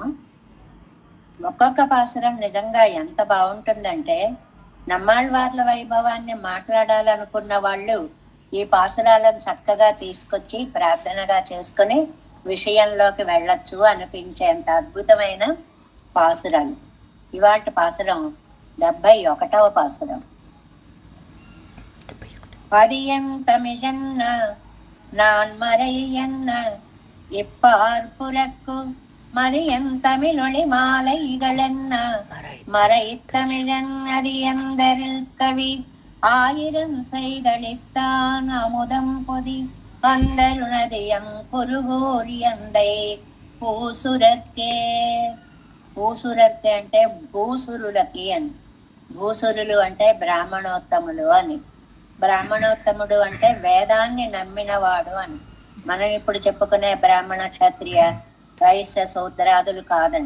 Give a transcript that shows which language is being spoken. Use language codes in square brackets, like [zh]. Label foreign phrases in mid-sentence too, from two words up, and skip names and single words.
[te] ఒక్కొక్క పాసురం నిజంగా ఎంత బాగుంటుందంటే, నమ్మాళ్వార్ల వైభవాన్ని మాట్లాడాలనుకున్న వాళ్ళు ఈ పాసురాలను చక్కగా తీసుకొచ్చి ప్రార్థనగా చేసుకుని విషయంలోకి వెళ్ళొచ్చు అనిపించేంత అద్భుతమైన పాసురాలు. ఇవాటి పాసురం 71వ పాసురం. [ta] பதியந்தமிழன்ன நான் மறையன்ன இப்பார்புறக்கு மதியந்தமிழொளி மாலைகளென்ன மறைத்தமிழன் அதியந்தரில் கவி ஆயிரம் செய்தளித்தான் அமுதம் பொதி அந்தருணதியம் குருகோரி அந்தை பூசுரர்కే. [te] పూసురర్కే అంటే భూసురులకి అని. భూసురులు అంటే బ్రాహ్మణోత్తములు అని. బ్రాహ్మణోత్తముడు అంటే వేదాన్ని నమ్మినవాడు అని. మనం ఇప్పుడు చెప్పుకునే బ్రాహ్మణ, క్షత్రియ, వైశ్య, శూద్రాదులు కాదండి.